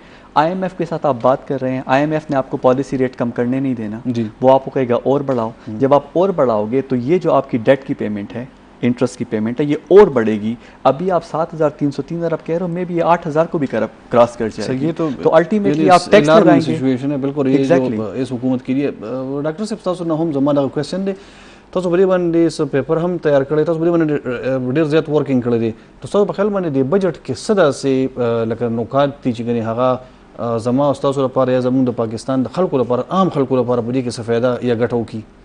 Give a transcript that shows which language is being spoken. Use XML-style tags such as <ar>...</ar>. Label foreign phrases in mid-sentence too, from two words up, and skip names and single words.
<ur>آئی ایم ایف کے ساتھ آپ بات کر رہے ہیں, آئی ایم ایف نے آپ کو</ur> <en>policy rate</en> <ur>کم کرنے نہیں دینا, وہ آپ کو کہے گا اور بڑھاؤ. جب آپ اور بڑھاؤ گے تو یہ جو آپ کی ڈیٹ کی پیمنٹ ہے, انٹرسٹ کی پیمنٹ ہے, یہ اور بڑھے گی. ابھی آپ 7,303 ارب کہہ رہے ہو, میں بھی یہ 8,000 کو بھی کراس کر جائے گی. تو الٹیمیٹلی آپ ٹیکس لگائیں گے. سچویشن ہے بالکل یہ جو اس حکومت کے لیے.</ur> <ps>ڈاکٹر صاحب تاسو نه هم زما دا کوېسچن دی, تاسو په دې باندې څه پیپر هم تیار کړی, تاسو په دې باندې ډېر زیات ورکینګ کړی دی. تاسو په خیال باندې د بجټ کې څه داسې لکه نکات دي چې ګنې هغه زما او ستاسو لپاره یا زموږ د پاکستان د خلکو لپاره, عام خلکو لپاره په دې کې څه فایده یا ګټه وکړي؟</ps>